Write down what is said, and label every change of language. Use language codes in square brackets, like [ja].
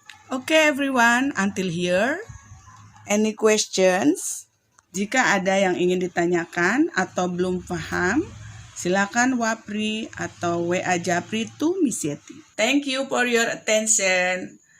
[en] Okay everyone, until here. Any questions? [id] Jika ada yang ingin ditanyakan atau belum paham, silakan wapri atau WA Japri to Miss Yeti. [en] Thank you for your attention.